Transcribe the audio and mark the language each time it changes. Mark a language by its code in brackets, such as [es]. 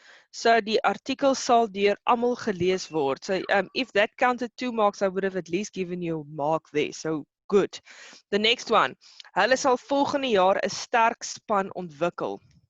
[af] So die artikel sal deur almal gelees word. [en] So if that counted 2 marks, I would have at least given you a mark there. So good. The next one. [af] Hulle sal volgende jaar 'n sterk span ontwikkel.